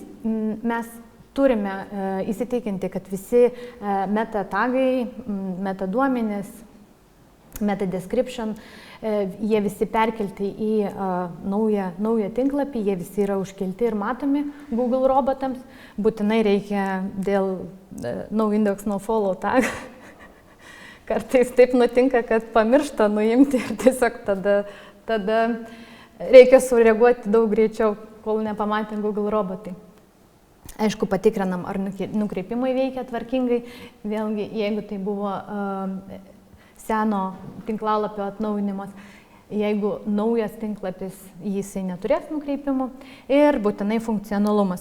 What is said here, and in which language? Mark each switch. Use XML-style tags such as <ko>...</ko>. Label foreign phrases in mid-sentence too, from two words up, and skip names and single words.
<lt>Mes turime įsitikinti, kad visi meta tagai, meta duomenys,</lt> <en>meta description,</en> <lt>jie visi perkelti į naują tinklapį, jie visi yra užkelti ir matomi Google robotams. Būtinai reikia dėl</lt> <en>no index, no follow tag.</en> <lt>Kartais taip nutinka, kad pamiršta nuimti ir tiesiog tada reikia sureaguoti daug greičiau, kol nepamatė Google robotai. Aišku, patikrinam, ar nukreipimai veikia tvarkingai. Vėlgi, jeigu tai buvo seno tinklalapio atnaujinimas, jeigu naujas tinklapis, jisai neturės nukreipimų ir būtinai funkcionalumas.</lt>